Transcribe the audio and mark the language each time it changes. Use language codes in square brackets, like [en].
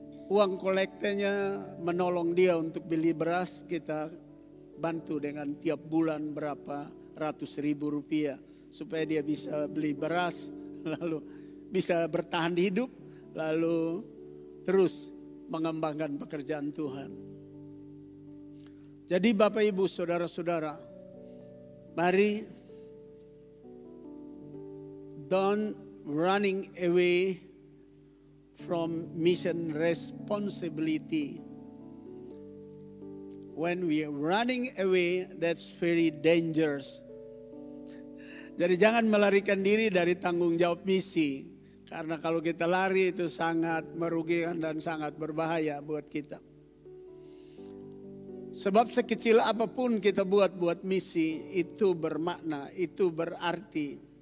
[id] uang kolektenya menolong dia untuk beli beras, kita bantu dengan tiap bulan berapa ratus ribu rupiah supaya dia bisa beli beras, lalu bisa bertahan hidup, lalu terus mengembangkan pekerjaan Tuhan. Jadi Bapak Ibu Saudara-saudara, mari [en] don't running away from mission responsibility. When we are running away, that's very dangerous. [id] Jadi jangan melarikan diri dari tanggung jawab misi. Karena kalau kita lari itu sangat merugikan dan sangat berbahaya buat kita. Sebab sekecil apapun kita buat misi, itu bermakna, itu berarti.